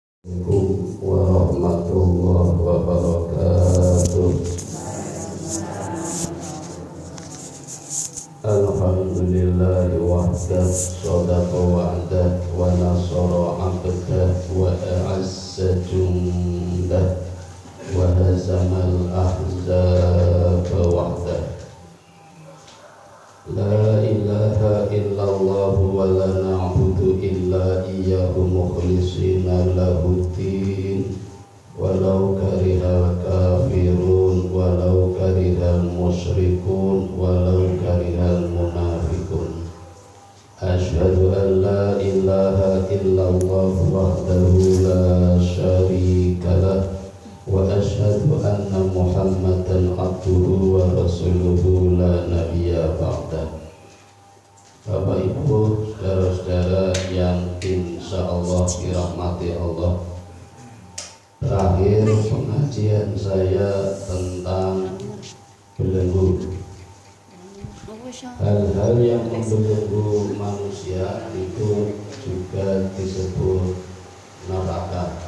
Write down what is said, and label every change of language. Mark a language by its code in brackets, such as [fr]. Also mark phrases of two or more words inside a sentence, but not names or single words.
[ar] السلام عليكم ورحمة الله وبركاته. الحمد لله وحده، صدق وعده، ونصر عبده، وأعز جنده، وهزم الأحزاب وحده. لا إله إلا الله ولا نعبد إلا إياه مخلصين له الدين ولو كره الكافرون ولو كره المشركون ولو كره المنافقون. أشهد أن لا إله إلا الله وحده لا شريك له وأشهد أن محمدا عبده ورسوله لا نبي بعده. [id] Bapak Ibu, saudara-saudara yang insyaallah dirahmati Allah, terakhir pengajian saya tentang belenggu. Hal-hal yang membelenggu manusia itu juga disebut neraka.